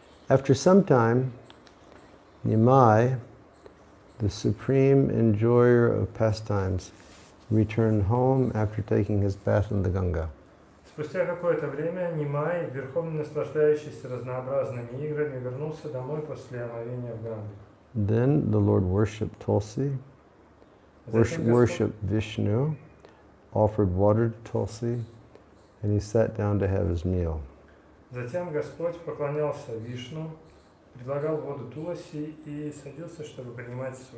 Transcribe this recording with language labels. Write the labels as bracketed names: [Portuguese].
[English] After some time, Nimai, the supreme enjoyer of pastimes, returned home after taking his bath in the Ganga. [Russian] Спустя какое-то время Нимай, верховно наслаждающийся разнообразными играми, вернулся домой после омовения в Ганге. [English] Then the Lord worshipped Tulsi, worshipped Vishnu, offered water to Tulsi, and he sat down to have his meal. [Russian] Затем Господь поклонялся Вишну, предлагал воду Туласи и садился, чтобы принимать.